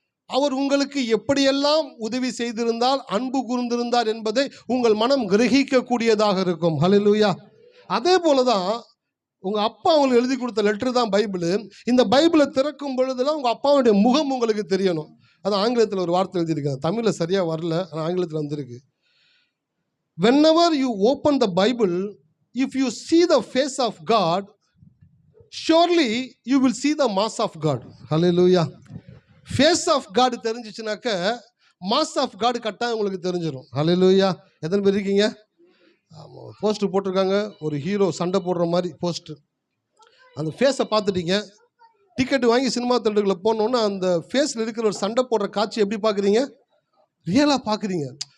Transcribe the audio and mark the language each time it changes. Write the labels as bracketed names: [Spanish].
[Tamil] அவர் உங்களுக்கு எப்படியெல்லாம் உதவி செய்திருந்தால், அன்பு கூர்ந்திருந்தார் என்பதை உங்கள் மனம் கிரகிக்கக்கூடியதாக இருக்கும். ஹல்லேலூயா. அதே போல தான் உங்கள் அப்பா அவங்களுக்கு எழுதி கொடுத்த லெட்டர் தான் பைபிள். இந்த பைபிளை திறக்கும் பொழுதுலாம் உங்கள் அப்பாவுடைய முகம் உங்களுக்கு தெரியணும். அது ஆங்கிலத்தில் ஒரு வார்த்தை எழுதியிருக்காங்க, தமிழில் சரியாக வரல, ஆனால் ஆங்கிலத்தில் வந்திருக்கு. [English] whenever you open the Bible, if you see the face of God, surely you will see the mass of God. Hallelujah. [Tamil] Face of God தெரிஞ்சிச்சுனாக்க mass of God கட்டாயம் உங்களுக்கு தெரிஞ்சிடும். ஹல்லேலூயா. எத்தனை பேர் இருக்கீங்க? ஆமாம், போஸ்டர் போட்டிருக்காங்க, ஒரு ஹீரோ சண்டை போடுற மாதிரி போஸ்டர். அந்த ஃபேஸை பார்த்துட்டீங்க, டிக்கெட்டு வாங்கி சினிமா தேட்டருக்குள்ள போனோன்னா அந்த ஃபேஸில் இருக்கிற ஒரு சண்டை போடுற காட்சி எப்படி பார்க்குறீங்க? ரியலாக பார்க்குறீங்க.